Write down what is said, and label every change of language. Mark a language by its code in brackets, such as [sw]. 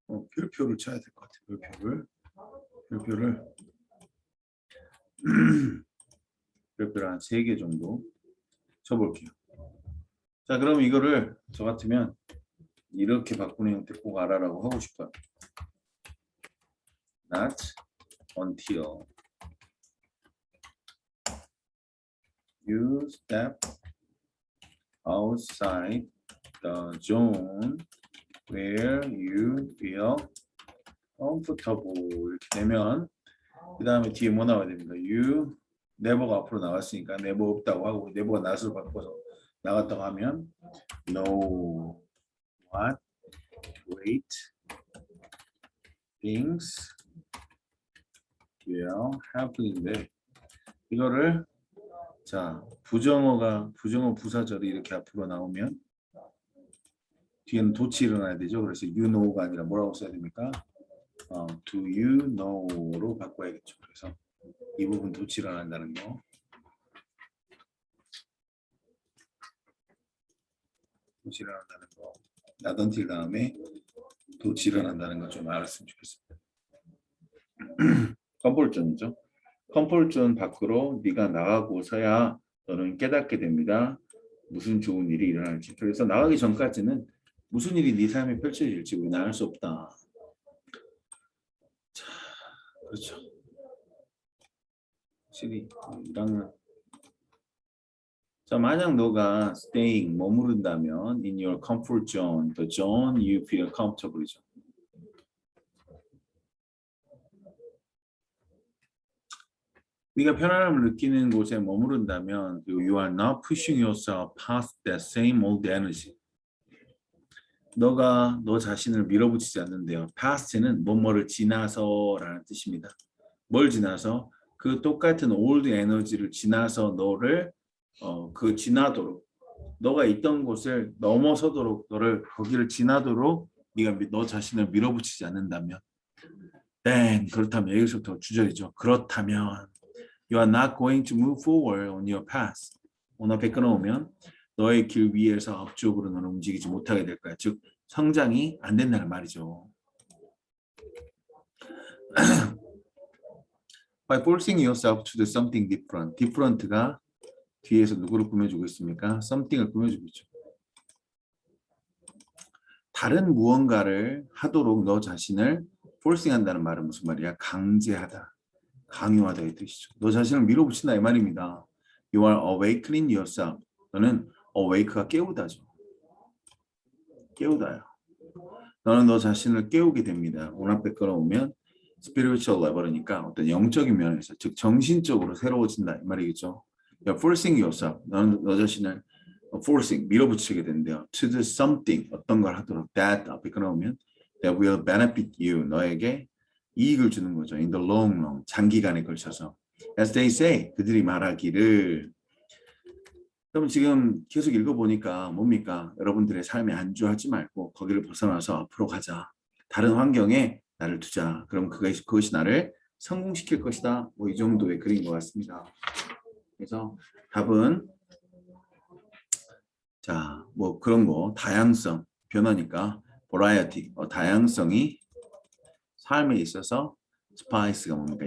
[ko] 별표를 쳐야 될 것 같아요. 별표를 별표를 한 3개 정도 쳐볼게요. 자, 그럼 이거를 저 같으면 이렇게 바꾸는 형태 꼭 알아라고 하고 싶어요. [en] Not until you step outside the zone where you feel comfortable [ko] 이렇게 되면 그 다음에 뒤에 뭐 나와야 됩니까? You never가 앞으로 나왔으니까 never 없다고 하고 never가 not으로 바꿔서 나갔다고 하면 [en] know what [ko] great things will happen인데 이거를 자 부정어 부사절이 이렇게 앞으로 나오면 뒤에는 도치 일어나야 되죠. 그래서 you know가 아니라 뭐라고 써야 됩니까? [en] Do you know로 [ko] 바꿔야겠죠. 그래서 이 부분 도치 일어난다는 거. 도치 일어난다는 거. 나던틸 다음에 도치 일어난다는 거 좀 알았으면 좋겠습니다. 컴폴존이죠. 컴폴존 밖으로 네가 나가고서야 너는 깨닫게 됩니다. 무슨 좋은 일이 일어날지. 그래서 나가기 전까지는 무슨 일이 네 삶에 펼쳐질지 우리는 알 수 없다. 자, 그렇죠. 확실히 이랑은 자 만약 너가 [en] staying [ko] 머무른다면 [en] in your comfort zone, the zone you feel comfortable이죠. [ko] 네가 편안함을 느끼는 곳에 머무른다면 그리고 [en] you are not pushing yourself past that same old energy. [ko] 너가 너 자신을 밀어붙이지 않는데요. past는 뭐뭐를 지나서라는 뜻입니다. 뭘 지나서? 그 똑같은 old 에너지를 지나서 너를 그 지나도록 너가 있던 곳을 넘어서도록 너를 거기를 지나도록 네가 너 자신을 밀어붙이지 않는다면 then 그렇다면 여기서부터 주절이죠. 그렇다면 [en] you are not going to move forward on your path. [ko] 오늘 앞에 끊어오면 너의 길 위에서 앞쪽으로 너는 움직이지 못하게 될 거야. 즉 성장이 안 된다는 말이죠. [en] By forcing yourself to do something different. [ko] different가 뒤에서 누구를 꾸며주고 있습니까? something을 꾸며주고 있죠. 다른 무언가를 하도록 너 자신을 forcing한다는 말은 무슨 말이야? 강제하다, 강요하다 이 뜻이죠. 너 자신을 밀어붙인다 이 말입니다. [en] You are awakening yourself. [ko] 너는 awake가 깨우다죠. 깨우다요. 너는 너 자신을 깨우게 됩니다. 오늘 앞에 끌어오면 spiritual level이니까 어떤 영적인 면에서 즉 정신적으로 새로워진다 이 말이겠죠. [en] You're forcing yourself. [ko] 너는 너 자신을 forcing 밀어붙이게 된대요. [en] To do something [ko] 어떤 걸 하도록 that 앞에 끌어오면 [en] that will benefit you [ko] 너에게 이익을 주는 거죠. [en] In the long run [ko] 장기간에 걸쳐서. [en] As they say [ko] 그들이 말하기를 그럼 지금 계속 읽어보니까 뭡니까? 여러분들의 삶에 안주하지 말고 거기를 벗어나서 앞으로 가자. 다른 환경에 나를 두자. 그럼 그것이 나를 성공시킬 것이다. 뭐 이 정도의 글인 것 같습니다. 그래서 답은 자, 뭐 그런 거 다양성, 변화니까 variety, 다양성이 삶에 있어서 스파이스가 뭡니까?